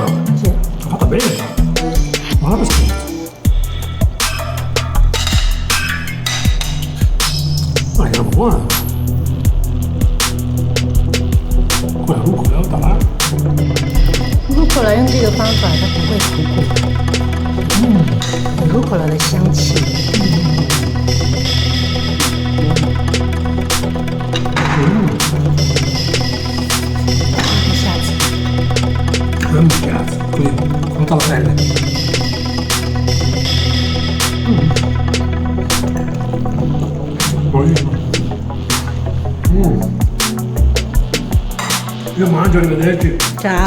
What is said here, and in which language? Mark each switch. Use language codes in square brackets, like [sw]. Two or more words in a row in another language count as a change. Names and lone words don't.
[it] Sì. È fatta bene. Buona per scherzo. Ma è buona. Quella rucola è là. [zh] rucola 用这个方法它不会苦苦，有 rucola 的香气。下次。 [it] È un scherzo, così, con tutta la pelle. Buonissimo. Io mangio, arrivederci. Ciao.